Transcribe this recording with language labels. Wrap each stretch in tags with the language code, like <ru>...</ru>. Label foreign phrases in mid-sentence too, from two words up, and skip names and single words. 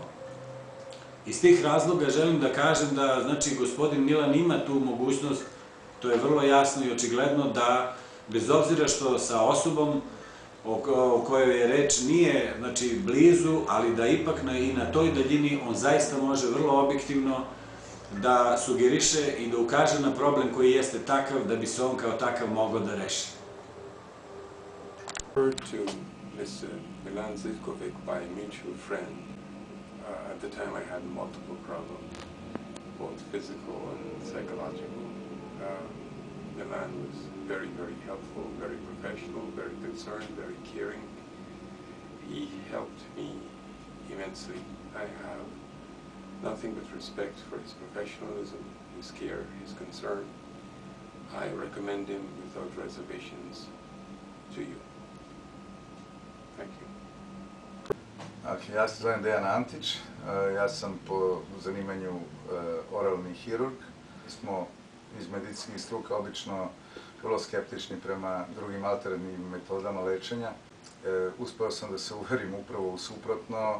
<sr>Iz tih razloga želim da kažem da, znači, gospodin Milan ima tu mogućnost, to je vrlo jasno i očigledno, da bez obzira što sa osobom o kojoj je reč nije, znači, blizu, ali da ipak i na toj daljini on zaista može vrlo objektivno da sugeriše i da ukaže na problem koji jeste takav da bi se on kao takav mogao da reši.</sr> <en>To Mr. Milan Živković by a mutual friend. At the time I had multiple problems, both physical and psychological. Milan was very, very helpful, very professional, very concerned, very caring. He helped me immensely. I have nothing but respect for his professionalism, his care, his concern. I recommend him without reservations to you. Thank you.</en> <sr>Ja se zovem Dejan Antić, ja sam po zanimanju oralni hirurg. Smo iz medicinskih struka obično vrlo skeptični prema drugim alternativnim metodama lečenja. Uspeo sam da se uverim upravo u suprotno.</sr>